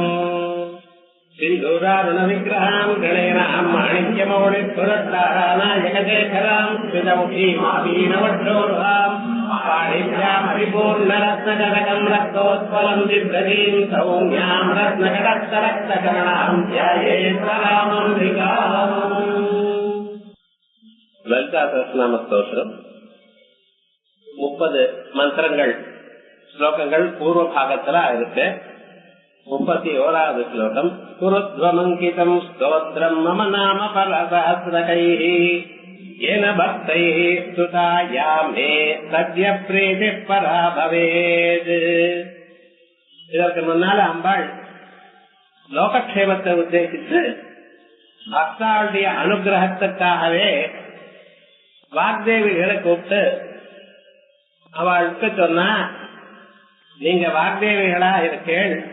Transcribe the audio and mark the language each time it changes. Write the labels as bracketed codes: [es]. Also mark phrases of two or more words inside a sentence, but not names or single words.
[sa] सिन्धूरारुणविग्रहां गणेनां माणिक्यमौलिपुरस्तारानायकशेखरां श्रितमुखीमावीनवक्षोरुहां पाणिभ्यामरिपूर्णरत्नकटकं रक्तोत्पलं बिभ्रतीं सौम्यां रत्नकटस्थरक्तकर्णां ध्यायेत्परामम्बिकाम्। [ta] லலிதா சஹஸ்ரநாம ஸ்தோத்திரம் 30 மந்திரங்கள் ஸ்லோகங்கள் பூர்வ பாகத்துல இருக்கு. 31வது ஸ்லோகம். [sa] कुरुध्वमङ्कितं स्तोत्रं मम नाम परसहस्रकैः येन भक्तैः स्तुता या मे सद्य प्रीतिः परा भवेत्. [ta] இதற்கு முன்னால அம்பாள் லோகக்ஷேமத்தை உத்தேசித்து பக்தாளுடைய அனுகிரகத்துக்காகவே வாக்தேவிகளை கூப்பிட்டு அவளுக்கு சொன்னா, நீங்க வாக்தேவிகளா இருக்கேள்,